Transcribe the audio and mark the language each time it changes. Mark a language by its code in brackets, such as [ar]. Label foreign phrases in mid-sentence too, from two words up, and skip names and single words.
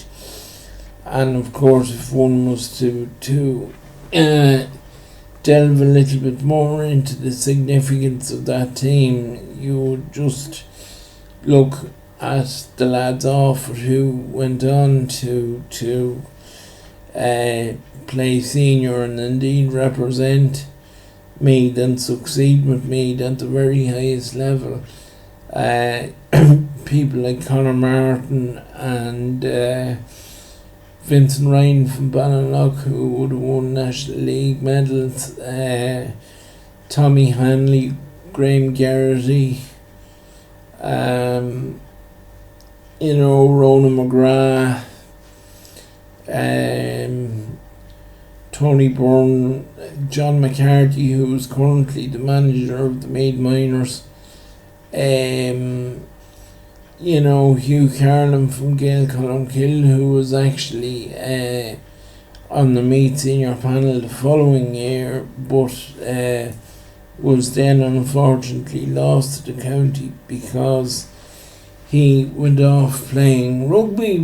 [en] And of course, if one was to delve a little bit more into the significance of that team, you would just look at the lads off who went on to play senior and indeed represent Meath and succeed with Meath at the very highest level. People like Conor Martin and Vincent Ryan from Ballinlough, who would have won National League medals, Tommy Hanley, Graham Garrity, Ronan McGrath, Tony Byrne, John McCarthy, who is currently the manager of the Meath Miners, Hugh Carlin from Gael Columkill, who was actually on the Meath senior panel the following year, but was then unfortunately lost to the county because he went off playing rugby.